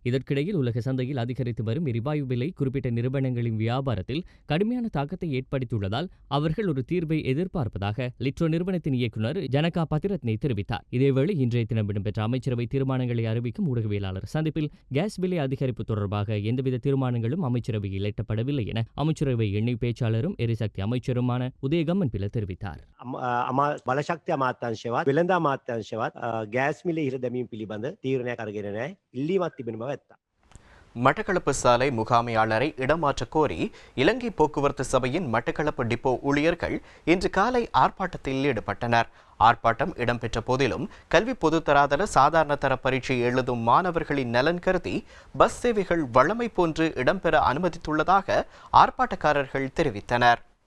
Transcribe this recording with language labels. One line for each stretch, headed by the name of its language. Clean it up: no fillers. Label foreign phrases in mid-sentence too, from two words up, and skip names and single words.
Tamil: இதற்கிடையில் உலக சந்தையில் அதிகரித்து வரும் எரிவாயு விலை குறிப்பிட்ட நிறுவனங்களின் வியாபாரத்தில் கடுமையான தாக்கத்தை ஏற்படுத்தியுள்ளதால் அவர்கள் ஒரு தீர்வை எதிர்பார்ப்பதாக லிட்ரோ நிறுவனத்தின் இயக்குநர் ஜனகா பத்திரத்னே தெரிவித்தார். இதேவேளை இன்றைய தினம் இடம்பெற்ற அமைச்சரவை தீர்மானங்களை அறிவிக்கும் ஊடகவியலாளர் சந்திப்பில் கேஸ் விலை அதிகரிப்பு தொடர்பாக எந்தவித தீர்மானங்களும் அமைச்சரவையில் எட்டப்படவில்லை என அமைச்சரவை எண்ணெய் பேச்சாளரும் எரிசக்தி அமைச்சருமான உதயகம்மன் பில தெரிவித்தார்.
Sinhala: බලශක්ති අමාත්‍යංශවත් වෙළඳ අමාත්‍යංශවත් ගෑස් මිල ඉහළ දැමීම පිළිබඳ තීරණයක් අරගෙන නැහැ. ඉල්ලීමක් තිබෙන බව ඇත්ත.
Tamil: மட்டக்களப்பு சாலை முகாமையாளரை இடமாற்றக் கோரி இலங்கை போக்குவரத்து சபையின் மட்டக்களப்பு டிப்போ ஊழியர்கள் இன்று காலை ஆர்ப்பாட்டத்தில் ஈடுபட்டனர். ஆர்ப்பாட்டம் இடம்பெற்ற போதிலும் கல்வி பொதுத்தராதர சாதாரண தர பரீட்சை எழுதும் மாணவர்களின் நலன் கருதி பஸ் சேவைகள் வழமை போன்று இடம்பெற அனுமதித்துள்ளதாக ஆர்ப்பாட்டக்காரர்கள் தெரிவித்தனர்.